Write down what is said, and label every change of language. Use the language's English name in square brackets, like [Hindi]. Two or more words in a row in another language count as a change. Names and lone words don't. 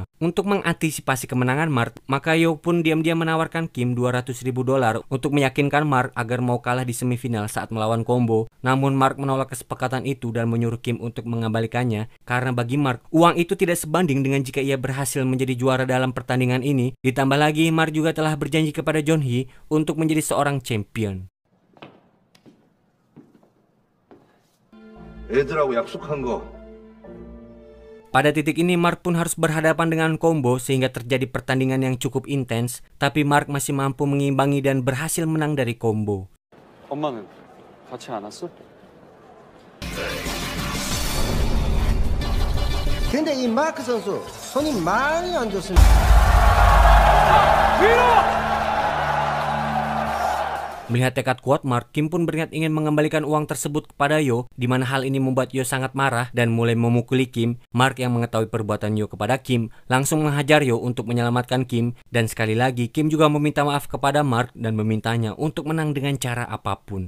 [Indonesian] Untuk mengantisipasi kemenangan Mark, maka Yo pun diam-diam menawarkan Kim $200.000 untuk meyakinkan Mark agar mau kalah di semifinal saat melawan Combo. Namun Mark menolak kesepakatan itu dan menyuruh Kim untuk mengembalikannya karena bagi Mark, uang itu tidak sebanding dengan jika ia berhasil menjadi juara dalam pertandingan ini. Ditambah lagi, Mark juga telah berjanji kepada Jeonhee untuk menjadi seorang champion. [Korean] 애들하고 약속한 거. [Indonesian] Pada titik ini Mark pun harus berhadapan dengan Combo sehingga terjadi pertandingan yang cukup intens, tapi Mark masih mampu mengimbangi dan berhasil menang dari Combo. [Korean] 엄마는 같이 안 왔어? 근데 이 마크 선수 손이 많이 안 좋습니다. [Indonesian] Melihat tekad kuat Mark, Kim pun berniat ingin mengembalikan uang tersebut kepada Yo, di mana hal ini membuat Yo sangat marah dan mulai memukuli Kim. Mark yang mengetahui perbuatan Yo kepada Kim, langsung menghajar Yo untuk menyelamatkan Kim, dan sekali lagi Kim juga meminta maaf kepada Mark dan memintanya untuk menang dengan cara apapun.